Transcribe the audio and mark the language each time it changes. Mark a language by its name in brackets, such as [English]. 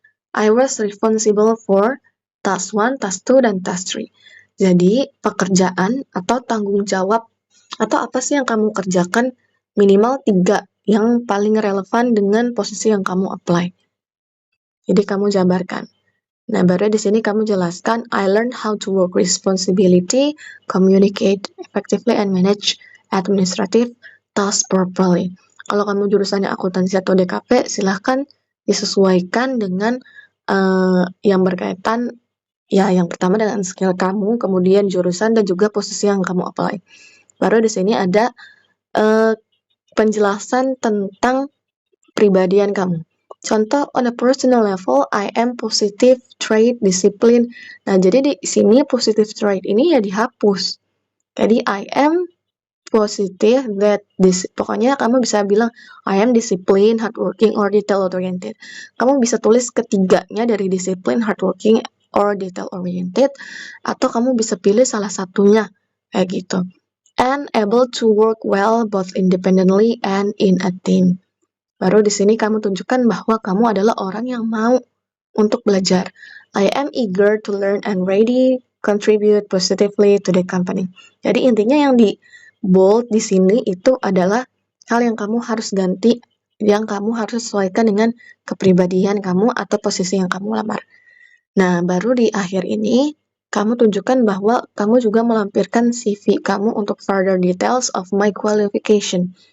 [English] I was responsible for task 1, task 2, dan task 3. [Indonesian] Jadi, pekerjaan atau tanggung jawab atau apa sih yang kamu kerjakan minimal 3 yang paling relevan dengan posisi yang kamu apply. Jadi, kamu jabarkan. Nah, baru di sini kamu jelaskan, [English] I learned how to work responsibility, communicate effectively, and manage administrative tasks properly. [Indonesian] Kalau kamu jurusannya akuntansi atau DKP, silahkan disesuaikan dengan yang berkaitan ya yang pertama dengan skill kamu, kemudian jurusan dan juga posisi yang kamu apply. Baru di sini ada penjelasan tentang pribadian kamu. [English] Contoh, on a personal level, I am positive trait discipline. [Indonesian] Nah, jadi di sini [English] positive trait [Indonesian] ini ya dihapus. Jadi [English] I am positive that [Indonesian] pokoknya kamu bisa bilang [English] I am disciplined, hardworking, or detail oriented. [Indonesian] Kamu bisa tulis ketiganya dari disiplin, [English] hardworking, or detail oriented, [Indonesian] atau kamu bisa pilih salah satunya kayak gitu. [English] And able to work well both independently and in a team. [Indonesian] Baru di sini kamu tunjukkan bahwa kamu adalah orang yang mau untuk belajar. [English] I am eager to learn and ready contribute positively to the company. [Indonesian] Jadi intinya yang di bold di sini itu adalah hal yang kamu harus ganti, yang kamu harus sesuaikan dengan kepribadian kamu atau posisi yang kamu lamar. Nah, baru di akhir ini, kamu tunjukkan bahwa kamu juga melampirkan CV kamu untuk [English] further details of my qualification.